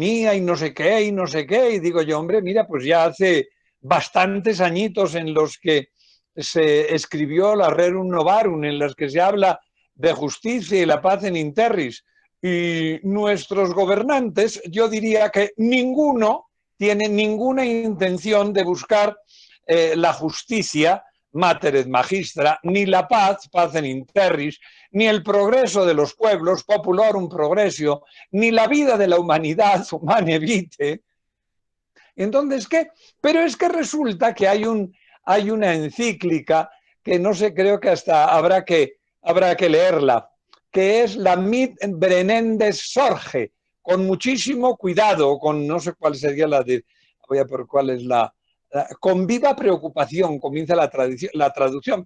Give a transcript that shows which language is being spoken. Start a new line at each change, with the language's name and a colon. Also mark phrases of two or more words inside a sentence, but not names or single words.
Spanish: y no sé qué, y digo yo, hombre, mira, pues ya hace bastantes añitos en los que se escribió la Rerum Novarum, en las que se habla de justicia y la paz en interris, y nuestros gobernantes, yo diría que ninguno tiene ninguna intención de buscar la justicia, mater et magistra, ni la paz, paz en interris, ni el progreso de los pueblos, populorum progressio, ni la vida de la humanidad, humane vitae. Entonces, ¿qué? Pero es que resulta que hay una encíclica que no sé, creo que hasta habrá que leerla, que es la Mit Brennendes Sorge, con muchísimo cuidado, con no sé cuál sería voy a ver cuál es con viva preocupación, comienza la traducción.